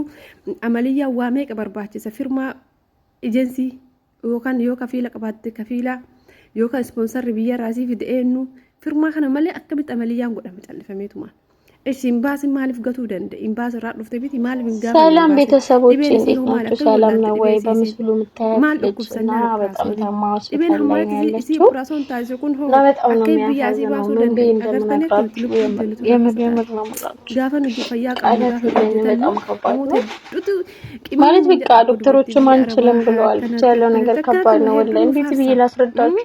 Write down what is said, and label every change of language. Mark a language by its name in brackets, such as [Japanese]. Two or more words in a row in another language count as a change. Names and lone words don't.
[Oromo] Amaliyyaa waa meeqa barbaachisa firmaa ejensii yookaan yoo kafiila qabaatte kafiila yookaan ispoonsarri biyyarraa sii fide eenyu firmaa kana malee akkamitti amaliyyaan godhama callifameetuma. Isin baasi maaliif gatuu danda'e? Imbaas irraa dhufte biti maaliif hin gaafa? [Amharic] ሰላም ቤተሰቦች እንዴት ናችሁ? ሰላም ነው ወይ? በምስሉ የምታዩት ልጅና በጣም ታማ ሆስፒታል ላይ ያለችው እና በጣም ነው የሚያሳዝነው። ምን ብዬ እንደምነግራችሁ የምር ነው ቃላት የለኝም። በጣም ከባድ ነው ማለት በቃ ዶክተሮችም አንችልም ብለዋል። ብቻ ያለው ነገር ከባድ ነው ወላሂ። እንዴት ብዬ ላስረዳችሁ?